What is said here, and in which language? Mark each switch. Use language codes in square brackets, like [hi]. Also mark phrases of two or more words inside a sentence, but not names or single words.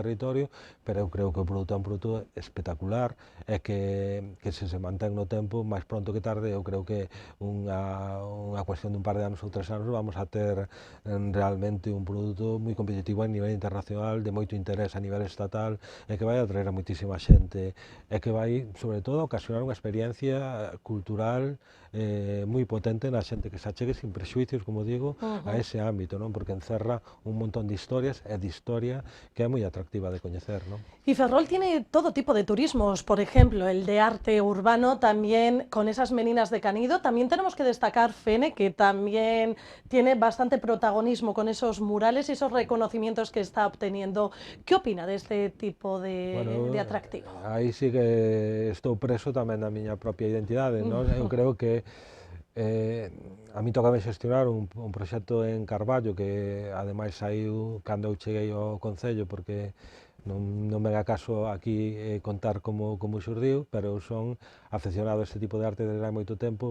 [gl] territorio, pero eu creo que o produto é un produto espectacular e que se mantén no tempo, máis pronto que tarde, eu creo que unha cuestión dun par de anos ou 3 anos vamos a ter realmente un produto moi competitivo a nivel internacional, de moito interés a nivel estatal, e que vai atraer a moitísima xente, e que vai, sobre todo, ocasionar unha experiencia cultural moi potente na xente que se achegue sin prexuicios, como digo, a ese ámbito, non? Porque encerra un montón de historias e de historia que é moi atractiva de coñecer, non? [es] Y Ferrol tiene todo tipo de turismos, por ejemplo, el de arte urbano, también con esas meninas de Canido. También tenemos que destacar Fene, que también tiene bastante protagonismo con esos murales y esos reconocimientos que está obteniendo. ¿Qué opina de este tipo de atractivo? [gl] Aí sí que estou preso tamén da miña propia identidade, non? Eu creo que a mí tocame xestionar un proxecto en Carballo que ademais saiu cando eu cheguei ao Concello, porque non me dá caso aquí contar como xurdiu, pero eu son afeccionado a este tipo de arte desde hai moito tempo.